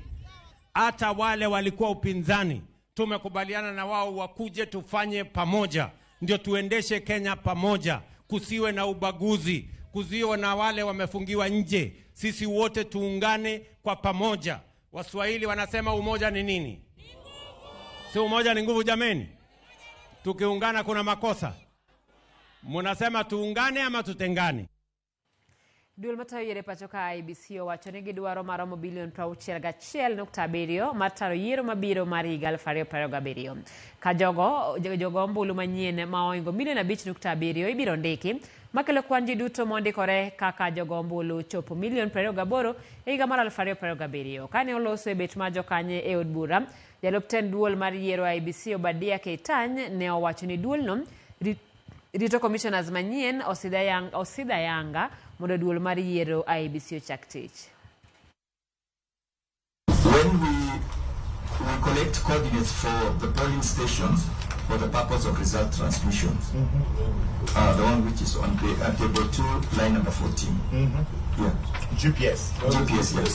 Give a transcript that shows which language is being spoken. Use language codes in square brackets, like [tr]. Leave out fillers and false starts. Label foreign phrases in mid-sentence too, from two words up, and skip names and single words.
[sw] Hata wale walikuwa upinzani tumekubaliana na wao wakuje tufanye pamoja, ndio tuendeshe Kenya pamoja, kusiwe na ubaguzi, kusiwe na wale wamefungiwa nje. Sisi wote tuungane kwa pamoja. Waswahili wanasema umoja ni nini? Si umoja ni nguvu jameni? Tukiungana kuna makosa. Munasema tuungane ama tutengane? [luo] Duol matayo yere pachoka IBC wachone gidwaro maromo bilion 61.7 mataro yiero mabiro mar higa 2027. Ka jogo ombulu manyien maoingo milion 5.7 ibiro ndiki, makelo kwan ji duto mondikore kaka jogo ombulu chopo milion 28 e higa mar 2027. Kane oloso e bet ma jokanye e od bura, jalup tend duol mar yiero IBC Obadia Keitany ne owacho ni duolno rito commissioners manyien osida yanga mondo duol mar yiero IBC ochak tich. [en] When we collect coordinates for the polling stations for the purpose of result transmission, the one which is on table 2, line number 14. Yeah. GPS. GPS, yes.